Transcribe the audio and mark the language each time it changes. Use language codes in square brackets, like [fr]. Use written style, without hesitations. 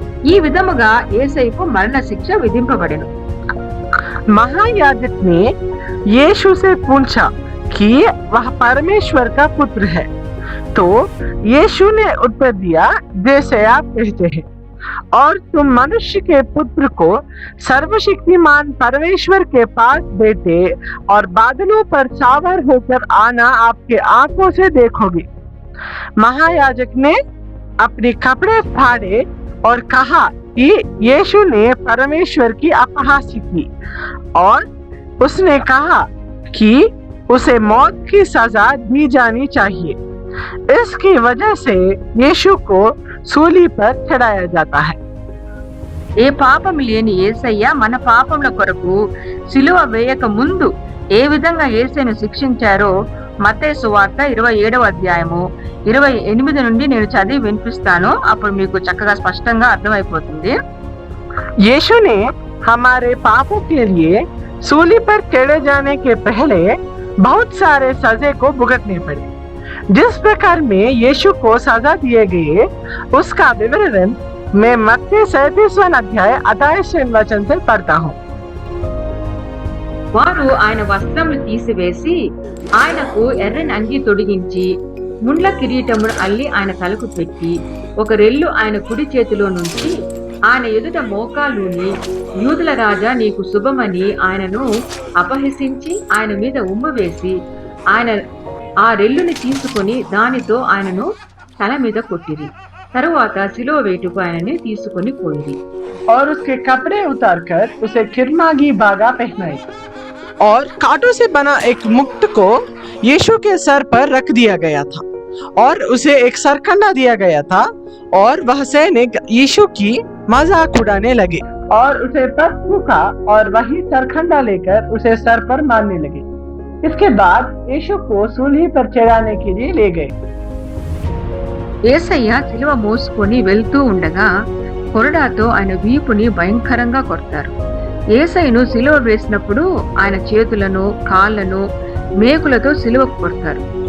[te] ఈ విధముగా యేసయ్యకు మరణ శిక్ష విధింపబడెను. [hi] महायाजक ने यीशु से पूछा कि वह परमेश्वर का पुत्र है, तो यीशु ने उत्तर दिया, जैसे आप कहते हैं, और तुम मनुष्य के पुत्र को सर्वशक्तिमान परमेश्वर के पास बैठे और बादलों पर सावर होकर आना आपके आंखों से देखोगे। महायाजक ने अपने कपड़े फाड़े और कहा कि यीशु ने परमेश्वर की अपहास्य की, और उसने कहा कि उसे मौत की सजा दी जानी चाहिए। इसकी वजह से यीशु को सूली पर चढ़ाया जाता है। [te] ఏ పాపం లేని యేసయ్య మన పాపముల కొరకు సిలువ వేయక ముందు ఏ విధంగా యేసయ్యను శిక్షించారో మత్తయి సువార్త 27వ అధ్యాయము 28 నుండి నేను చదివి వినిపిస్తాను. అప్పుడు మీకు చక్కగా స్పష్టంగా అర్థమైపోతుంది. [hi] यीशु ने हमारे पापों के लिए सूली पर चढ़े जाने के पहले बहुत सारे सजे को भुगतने पड़े। जिस प्रकार में यीशु को सजा दिए गए उसका विवरण मैं मत्ती 37वां अध्याय 28वें वचन से पढ़ता हूँ। [te] వారు ఆయన వస్త్రములు తీసివేసి ఆయనకు ఎర్రని అంగి తొడిగించి ముండ్ల కిరీటమును అల్లి ఆయన తలకు పెట్టి ఒక రెల్లు ఆయన కుడి చేతిలో నుంచి ఆయన ఎదుట మోకాలుని, యూదుల రాజా నీకు శుభమని ఆయనను అపహసించి ఆయన మీద ఉమ్ము వేసి ఆయన ఆ రెల్లుని తీసుకొని దానితో ఆయనను తల మీద కొట్టిరి. తరువాత సిలువ వేటుకు ఆయనని తీసుకొని పోయిరి. [hi] और उसके कपड़े उतारकर उसे किरमागी बागा पहनाई और कांटों से बना एक मुकुट को यीशु के सर पर रख दिया गया था और उसे एक सरकंडा दिया गया था, और वह सैनिक यीशु की मजाक उड़ाने लगे और उसे पर थूका और वही सरकंडा लेकर उसे सर पर मारने लगे। इसके बाद यीशु को सूली पर चढ़ाने के लिए ले गए। [te] యేసయ్య సిలువ మోసుకొని వెళ్తూ ఉండగా కొరడాతో ఆయన వీపుని భయంకరంగా కొడతారు. యేసయ్యను సిలువ వేసినప్పుడు ఆయన చేతులను, కాళ్లను మేకులతో సిలువకు కొడతారు.